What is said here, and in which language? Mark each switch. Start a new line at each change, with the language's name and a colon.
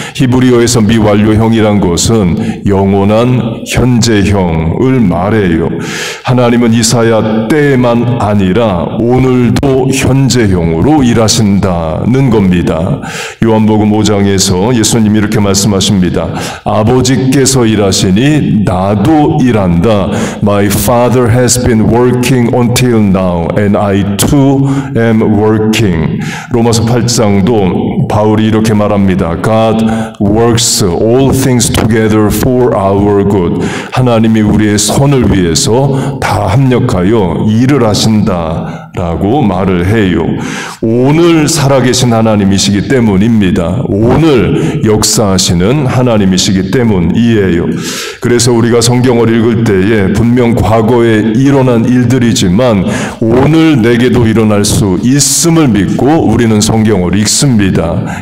Korean: 히브리어에서 미완료형이란 것은 영원한 현재형을 말해요. 하나님은 이사야 때만 아니라 오늘도 현재형으로 일하신다는 겁니다. 요한복음 5장에서 예수님이 이렇게 말씀하십니다. 아버지께서 일하시니 나도 일한다.
English: My Father has been working until now and I too am working.
Korean: 로마서 8장도 바울이 이렇게 말합니다.
English: God works all things together for our good.
Korean: 하나님이 우리의 선을 위해서 다 합력하여 일을 하신다 라고 말을 해요. 오늘 살아계신 하나님이시기 때문입니다. 오늘 역사하시는 하나님이시기 때문이에요. 그래서 우리가 성경을 읽을 때에 분명 과거에 일어난 일들이지만 오늘 내게도 일어날 수 있음을 믿고 우리는 성경을 읽습니다.